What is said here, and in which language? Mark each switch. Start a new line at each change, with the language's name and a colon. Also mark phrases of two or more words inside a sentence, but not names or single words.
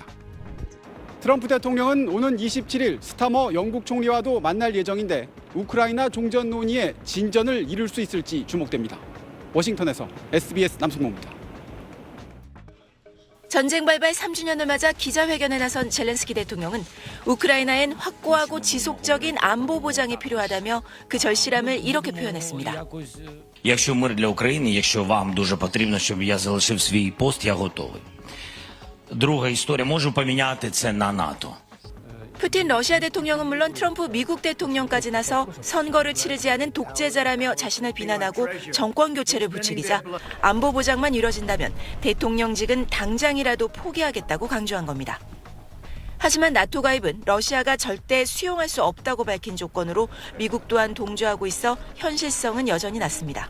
Korean: 트럼프 대통령은 오는 27일 스타머 영국 총리와도 만날 예정인데 우크라이나 종전 논의에 진전을 이룰 수 있을지 주목됩니다. 워싱턴에서 SBS 남승모입니다. 전쟁 발발 3주년을 맞아 기자회견에 나선 젤렌스키 대통령은 우크라이나엔 확고하고 지속적인 안보 보장이 필요하다며 그 절실함을 이렇게 표현했습니다.
Ukrainian: Якщо мир для України, якщо вам дуже потрібно, щоб я залишив свій пост, я готовий. Друга історія, можу поміняти це на НАТО.
Korean: 푸틴 러시아 대통령은 물론 트럼프 미국 대통령까지 나서 선거를 치르지 않은 독재자라며 자신을 비난하고 정권 교체를 부추기자 안보 보장만 이뤄진다면 대통령직은 당장이라도 포기하겠다고 강조한 겁니다. 하지만 나토 가입은 러시아가 절대 수용할 수 없다고 밝힌 조건으로 미국 또한 동조하고 있어 현실성은 여전히 낮습니다.